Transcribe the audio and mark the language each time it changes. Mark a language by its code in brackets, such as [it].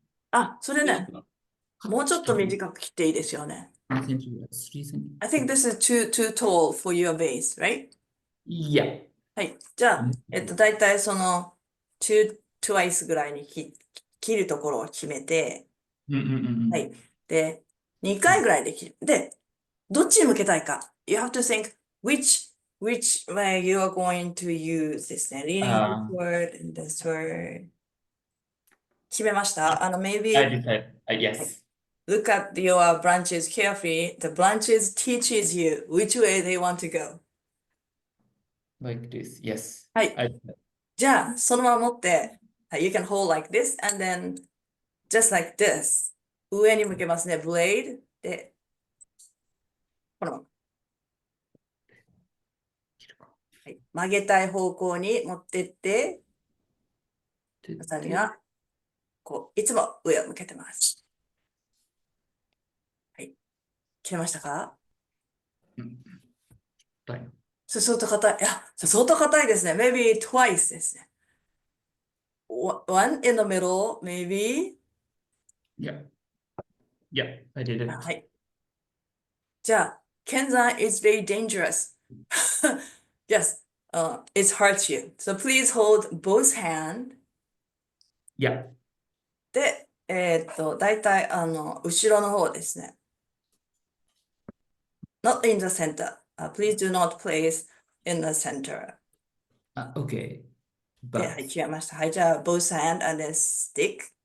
[ja] あ、それね、もうちょっと短く切っていいですよね。 [en] 3 centimeters, 3 centimeters. I think this is too tall for your vase, right? Yeah. [ja] はい。じゃあ、だいたいそのtwice ぐらいに切るところを決めて、はい。で、2回ぐらいで切る。で、どっちに向けたいか。 [en] You have to think which way you are going to use [ja] ですね。 [en] Leaning this word and this word. [ja] 決めました？ [en] maybe I decided. Yes. look at your branches carefully. The branches teaches you which way they want to go. Like this. Yes. [ja] はい。じゃあ、そのまま持って、 [en] You can hold like this and then just like this. [ja] 上に向けますね。 blade で、このまま。はい、曲げたい方向に持ってって、ハサミがこういつも上を向けてます。はい。切れましたか？はい。相当硬い。いや、相当硬いですね。 [en] Maybe twice [ja] ですね。 [en] One in the middle, maybe. Yeah. Yeah, I did it. [ja] はい。じゃあ、 [en] Kenzan is very dangerous. Yes, it hurts you. So please hold both hands. Yeah. [ja] で、だいたい後ろの方ですね。 [en] Not in the center. Please do not place in the center. Okay. [ja] で、はい、違いました。はい、じゃあ、 [en] both hand and then stick.